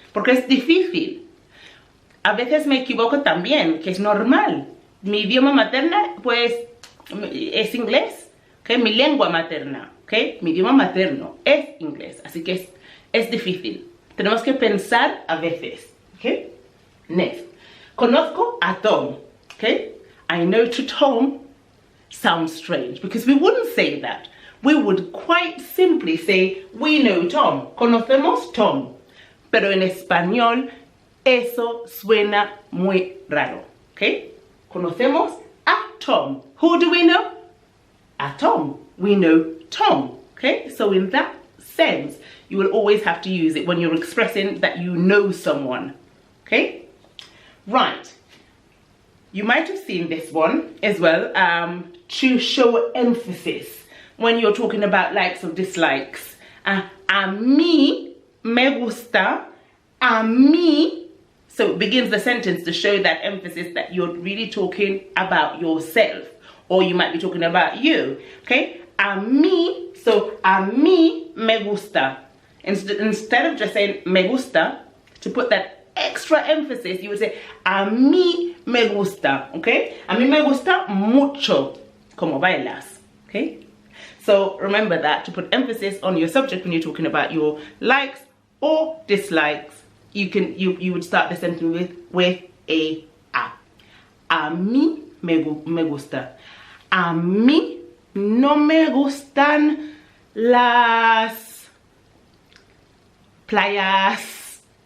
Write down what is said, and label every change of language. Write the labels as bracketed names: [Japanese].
[Spanish] Porque es difícil. A veces me equivoco también, que es normal. Mi idioma materna, pues, es inglés, ¿ok? Mi lengua materna, ¿ok? Mi idioma materno es inglés, así que es difícil. Tenemos que pensar a veces, ¿ok? Next. Conozco a Tom, ¿ok? [English] I know to Tom sounds strange because we wouldn't say that. We would quite simply say, we know Tom. [Spanish] Conocemos Tom. Pero en español, eso suena muy raro, ¿ok? Conocemos a Tom. [English] Who do we know? A Tom. We know Tom, okay? So in that sense, you will always have to use it when you're expressing that you know someone, okay? Right. You might have seen this one as well, to show emphasis when you're talking about likes or dislikes. [Spanish] A mí me gusta, a mí. [English] So it begins the sentence to show that emphasis that you're really talking about yourself, or you might be talking about you, okay? [Spanish] A mí, [English] so [Spanish] a mí me gusta. [English] Instead of just saying me gusta, to put that extra emphasis, you would say [Spanish] a mí me gusta, [English] okay? [Spanish] A mí me gusta mucho como bailas, okay? [English] So remember that, to put emphasis on your subject when you're talking about your likes or dislikes. You would start the sentence with a. [Spanish] A mí me gusta. A mí no me gustan las playas.